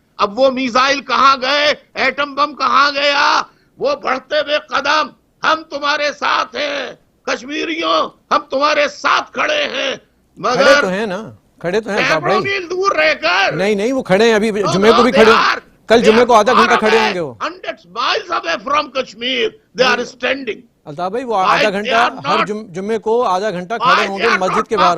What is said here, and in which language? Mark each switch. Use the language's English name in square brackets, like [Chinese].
[Urdu] اب وہ میزائل کہاں گئے, ایٹم بم کہاں گیا, وہ بڑھتے ہوئے قدم, ہم تمہارے ساتھ ہیں کشمیریوں, ہم تمہارے ساتھ کھڑے ہیں, مگر کھڑے تو ہیں نا, کھڑے تو ہیں کیمروں میل دور رہ کر. نہیں, وہ کھڑے ہیں, ابھی جمعے کو بھی کھڑے, کل جمعے کو آدھا گھنٹہ کھڑے ہوں گے. وہ [English] 100 miles away from Kashmir, they are standing. [Urdu] Altaf بھائی, وہ آدھا گھنٹہ ہر جمعے کو آدھا گھنٹہ کھڑے ہوں گے مسجد کے باہر.